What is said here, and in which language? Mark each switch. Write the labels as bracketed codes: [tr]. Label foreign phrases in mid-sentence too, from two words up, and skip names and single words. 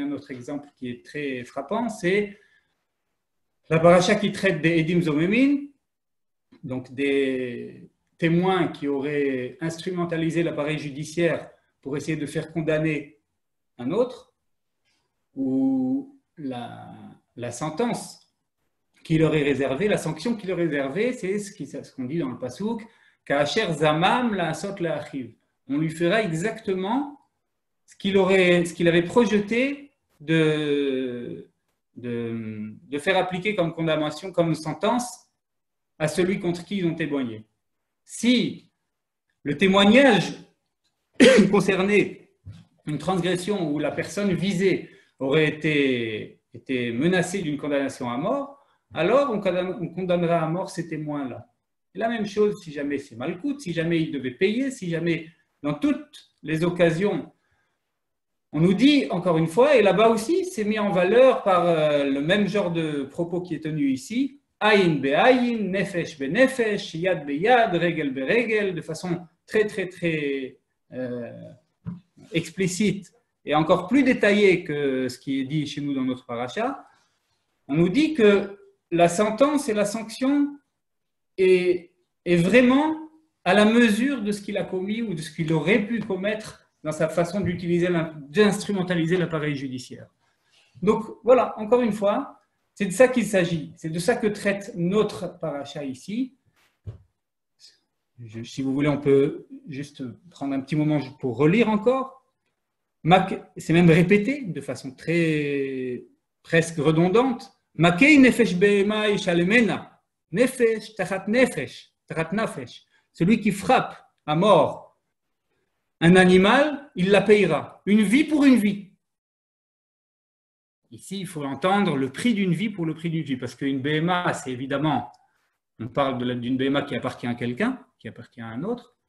[fr] un autre exemple qui est très frappant, c'est la paracha qui traite des [he] עדים זוממין, [fr] donc des témoins qui auraient instrumentalisé l'appareil judiciaire pour essayer de faire condamner un autre, où la sentence qui leur est réservée, la sanction qui leur est réservée, c'est ce qu'on dit dans le Passouk, [he] כאשר זמם לעשות לאחיו. [fr] On lui fera exactement ce qu'il avait projeté de faire appliquer comme condamnation, comme sentence à celui contre qui ils ont témoigné. Si le témoignage concernait une transgression où la personne visée aurait été menacée d'une condamnation à mort, alors on condamnera à mort ces témoins-là. Et la même chose si jamais c'est malcoute, si jamais ils devaient payer, si jamais dans toutes les occasions, on nous dit encore une fois, et là-bas aussi c'est mis en valeur par le même genre de propos qui est tenu ici, [he] עין בעין, נפש בנפש, יד ביד, רגל ברגל, [fr] de façon très très très explicite et encore plus détaillée que ce qui est dit chez nous dans notre paracha. On nous dit que la sentence et la sanction est vraiment à la mesure de ce qu'il a commis ou de ce qu'il aurait pu commettre dans sa façon d'instrumentaliser l'appareil judiciaire. Donc voilà, encore une fois, c'est de ça qu'il s'agit. C'est de ça que traite notre paracha ici. Si vous voulez, on peut juste prendre un petit moment pour relire encore. C'est même répété de façon très presque redondante. [he] מכה נפש בהמה ישלמנה, נפש תחת נפש, תחת נפש. [fr] Celui qui frappe à mort un animal, il la payera. Une vie pour une vie. Ici, il faut entendre le prix d'une vie pour le prix d'une vie, parce qu'une behema, c'est évidemment, on parle d'une behema qui appartient à quelqu'un, qui appartient à un autre.